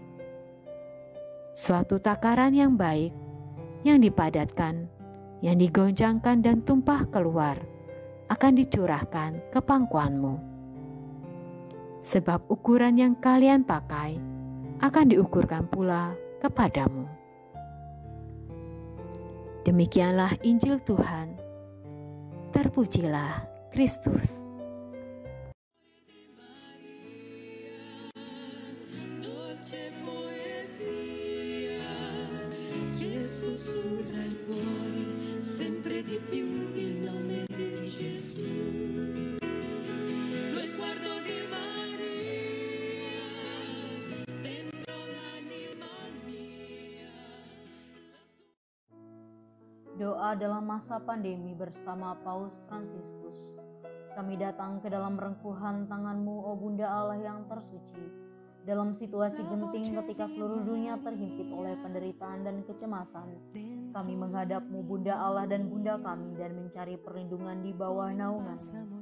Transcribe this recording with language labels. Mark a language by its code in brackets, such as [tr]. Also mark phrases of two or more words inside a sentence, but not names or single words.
[id] Suatu takaran yang baik, yang dipadatkan, yang digoncangkan dan tumpah keluar, akan dicurahkan ke pangkuanmu. Sebab ukuran yang kalian pakai akan diukurkan pula kepadamu. Demikianlah Injil Tuhan. Terpujilah Kristus. [it] Dolce poesia che sussurra il cuore sempre di più il nome di Gesù. Lo sguardo di Maria dentro l'anima mia. [id] Doa dalam masa pandemi bersama Paus Fransiskus. Kami datang ke dalam rengkuhan tangan-Mu, O Bunda Allah yang tersuci. Dalam situasi genting ketika seluruh dunia terhimpit oleh penderitaan dan kecemasan, kami menghadap-Mu Bunda Allah dan Bunda kami dan mencari perlindungan di bawah naungan-Mu.